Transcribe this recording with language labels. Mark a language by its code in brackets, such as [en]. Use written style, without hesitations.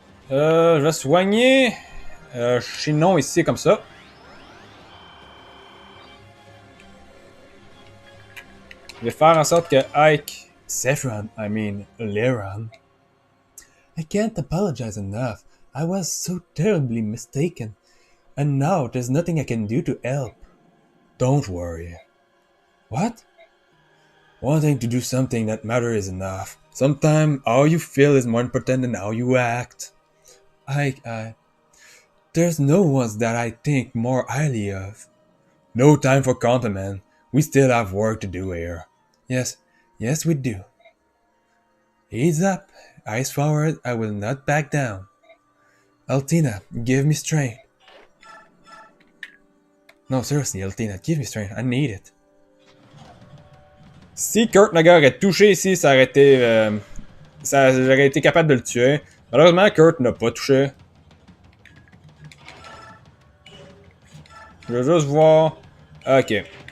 [fr] Je vais soigner Chinon ici, comme ça. Je vais faire en sorte que Ike... [en] Saffron, I mean, Leron. I can't apologize enough. I was so terribly mistaken. And now there's nothing I can do to help. Don't worry. What? Wanting to do something that matters is enough. Sometimes how you feel is more important than how you act. There's no one that I think more highly of. No time for compliment. We still have work to do here. Yes, yes we do. Ease up, eyes forward, I will not back down. Altina, give me strength. No, seriously, Altina, give me strength, I need it. [fr] Si Kurt Nagar aurait touché ici, ça aurait été... j'aurais été capable de le tuer. Malheureusement, Kurt n'a pas touché. Je veux juste voir... Ok.